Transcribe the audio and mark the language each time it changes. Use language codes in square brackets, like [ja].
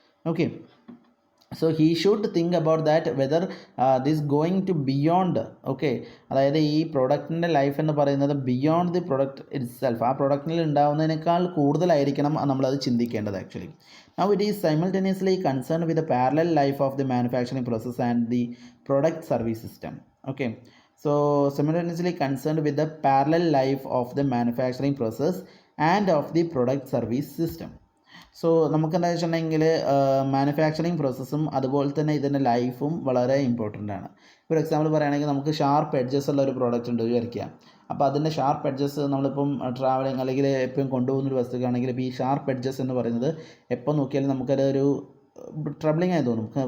[en] Okay, so he should think about that whether this going to beyond. [ml] Okay, അതായത് ഈ പ്രൊഡക്റ്റിൻ്റെ life എന്ന് പറയുന്നത് [en] beyond the product itself, [ml] ആ പ്രൊഡക്റ്റിൽ ഉണ്ടാകുന്നതിനേക്കാൾ കൂടുതലായിരിക്കണം നമ്മളത് ചിന്തിക്കേണ്ടത് actually. [en] Now it is simultaneously concern with the parallel life of the manufacturing process and the product service system. Okay, so simultaneously concerned with the parallel life of the manufacturing process and of the product service system. [ml] So നമുക്കെന്താ വെച്ചിട്ടുണ്ടെങ്കിൽ manufacturing പ്രോസസ്സും അതുപോലെ തന്നെ ഇതിൻ്റെ ലൈഫും വളരെ important ആണ്. ഇപ്പോൾ ഒരു എക്സാമ്പിൾ പറയുകയാണെങ്കിൽ നമുക്ക് ഷാർപ്പ് എഡ്ജസ് ഉള്ള ഒരു പ്രോഡക്റ്റ് ഉണ്ട് വിചാരിക്കുക. അപ്പോൾ അതിൻ്റെ ഷാർപ്പ് എഡ്ജസ് നമ്മളിപ്പം ട്രാവലിങ് അല്ലെങ്കിൽ എപ്പോഴും കൊണ്ടുപോകുന്നൊരു വസ്തുക്കാണെങ്കിൽ ഇപ്പോൾ ഈ ഷാർപ്പ് എഡ്ജസ് എന്ന് പറയുന്നത് എപ്പോൾ നോക്കിയാലും നമുക്കത് ഒരു ട്രബിളിങ് ആയി തോന്നും.